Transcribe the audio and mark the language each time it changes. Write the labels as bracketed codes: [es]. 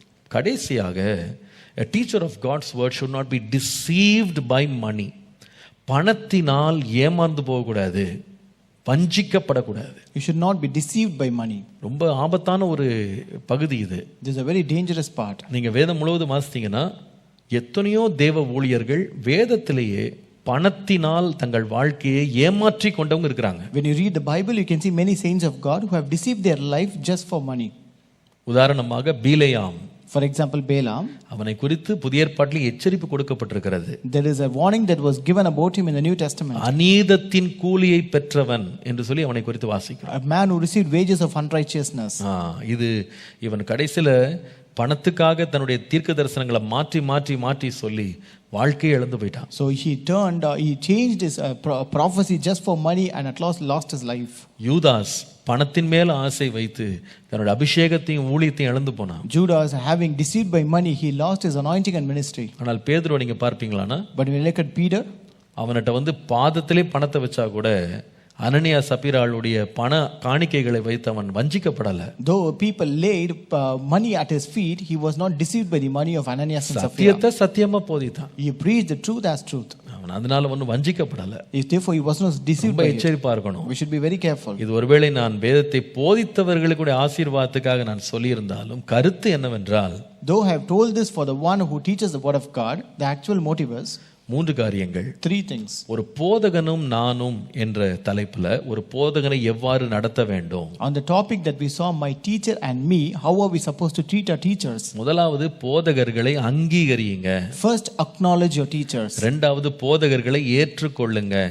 [ta] கடைசியாக, [en] a teacher of God's word should not be deceived by money. [ta] பணத்தினால் ஏமாந்து போகக்கூடாது. வஞ்சிக்கப்படக்கூடாது. [en] You should not be deceived by money. [ta] ரொம்ப ஆபத்தான ஒரு பகுதி இது. [en] This is a very dangerous part. [ta] நீங்க வேதம் முழுவதும் வாசித்தீங்கன்னா எத்தனையோ தேவ ஊழியர்கள் வேதத்திலேயே பணத்தினால் தங்கள் வாழ்க்கையை ஏமாற்றி கொண்டவங்க இருக்கிறாங்க. [en] When you read the Bible, you can see many saints of God who have deceived their life just for money. [ta] உதாரணமாக பீலேயாம், [en] For example, Balaam. [ta] அவனை குறித்து புதிய ஏற்பாட்டில் எச்சரிப்பு கொடுக்கப்பட்டிருக்கிறது. [en] There is a warning that was given about him in the New Testament. [ta] அநீதத்தின் கூலியை பெற்றவன் என்று சொல்லி அவனை குறித்து வாசிக்கிறோம். [en] A man who received wages of unrighteousness. [ta] இது இவன் கடைசில பணத்துக்காக தன்னுடைய தீர்க்க தரிசனங்களை மாற்றி மாற்றி மாற்றி சொல்லி வாழ்க்கையை இழந்து போயிட்டான். [en] So he changed his prophecy just for money and at last lost his life. [ta] யூதாஸ் பணத்தின் மேல ஆசை வைத்து தன்னுடைய அபிஷேகத்தையும் ஊழியத்தையும் இழந்து போனான். [en] Judas, having deceived by money, he lost his anointing and ministry. [ta] ஆனால் பேதுருவை நீங்க பார்ப்பீங்களானா, [en] But when you look at Peter, [ta] அவன்கிட்ட பாதத்திலே பணத்தை வச்சா கூட அனனியா சப்பீராளுடைய பண காணிக்கைகளை வைத்து அவன் வஞ்சிக்கப்படல. [en] Though people laid money at his feet, he was not deceived by the money of Ananias and Sapphira. [ta] சத்தியத்தை சத்தியமா போதித்தான். [en] He preached the truth as truth. [ta] அவன் அதனால ஒன்றும் வஞ்சிக்கப்படல. [en] Therefore he was not deceived [ta] ரொம்ப [en] by it. [ta] எச்சரிப்பா இருக்கணும். [en] We should be very careful. [ta] இது ஒருவேளை நான் வேதத்தை போதித்தவர்களுடைய ஆசீர்வாதத்துக்காக நான் சொல்லியிருந்தாலும் கருத்து என்னவென்றால், [en] Though I have told this for the one who teaches the word of God, the actual motive is [ta] 3 காரியங்கள். [en] 3 things. [ta] ஒரு போதகனும் நானும் என்ற தலைப்புல ஒரு போதகனை எவ்வாறு நடத்த வேண்டும். [en] On the topic that we saw, my teacher and me, how are we supposed to treat our teachers? [ta] முதலாவது போதகர்களை அங்கீகரியுங்க. [en] First, acknowledge your teachers. [ta] இரண்டாவது போதகர்களை ஏற்றுக்கொள்ளுங்க.